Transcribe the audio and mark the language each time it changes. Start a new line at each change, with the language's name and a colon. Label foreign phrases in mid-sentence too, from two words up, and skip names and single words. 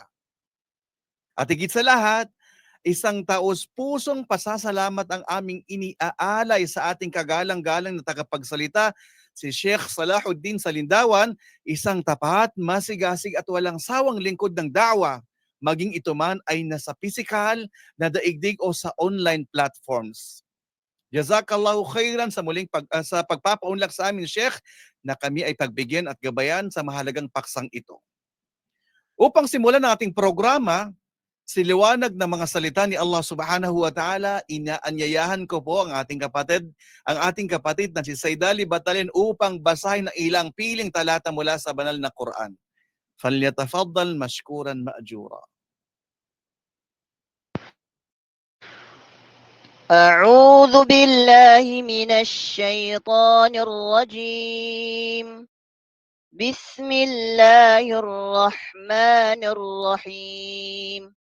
Filipino: At higit sa lahat, isang taos-pusong pasasalamat ang aming iniaalay sa ating kagalang-galang na tagapagsalita, si Sheikh Salahuddin Salindawan, isang tapat, masigasig at walang sawang lingkod ng da'wa, maging ito man ay nasa pisikal na daigdig o sa
English: online platforms.
Arabic: جزاك الله خيرا
Filipino: sa sa pagpapaunlak sa amin, Sheikh, na kami ay pagbigyan at gabayan sa mahalagang paksang ito. Upang simulan ang ating programa, siliwanag ng mga salita ni
Arabic: الله سبحانه وتعالى,
Filipino: inaanyayahan ko po ang ating kapatid na si Saidali Batalin upang basahin ang ilang piling talata mula sa banal na Quran.
Arabic: فَلْيَتَفَضَّلْ مَشْكُورًا مَأْجُورًا. أعوذ بالله من الشيطان الرجيم. بسم الله الرحمن الرحيم.